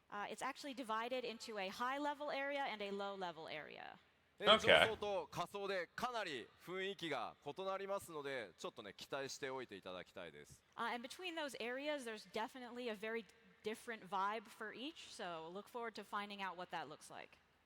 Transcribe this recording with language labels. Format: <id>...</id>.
<en>It's actually divided into a high-level area and a low-level area. Okay.</en> <ja>と仮想でかなり雰囲気が異なりますので、ちょっとね期待しておいていただきたいです。</ja> <en>And between those areas, there's definitely a very different vibe for each. So look forward to finding out what that looks like.</en>